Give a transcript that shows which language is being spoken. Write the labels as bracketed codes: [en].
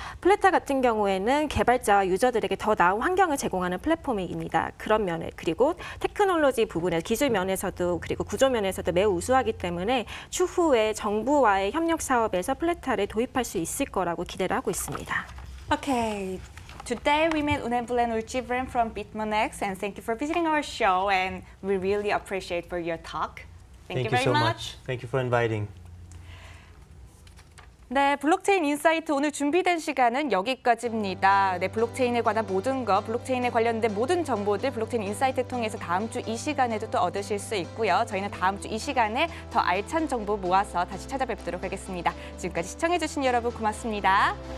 [ko] 플래타 같은 경우에는 개발자와 유저들에게 더 나은 환경을 제공하는 플랫폼입니다. 그런 면에, 그리고 테크놀로지 부분에, 기술 면에서도 그리고 구조 면에서도 매우 우수하기 때문에 추후에 정부와의 협력 사업에서 플래타를 도입할 수 있을 거라고 기대를 하고 있습니다. [en] Okay. Today we met Unembulen Ulchivren from Bitmonex, and thank you for visiting our show, and we really appreciate for your talk. Thank you very so much. Thank you for inviting. [ko] 네, 블록체인 인사이트 오늘 준비된 시간은 여기까지입니다. 네, 블록체인에 관한 모든 것, 블록체인에 관련된 모든 정보들 블록체인 인사이트 통해서 다음 주 이 시간에도 또 얻으실 수 있고요. 저희는 다음 주 이 시간에 더 알찬 정보 모아서 다시 찾아뵙도록 하겠습니다. 지금까지 시청해주신 여러분 고맙습니다.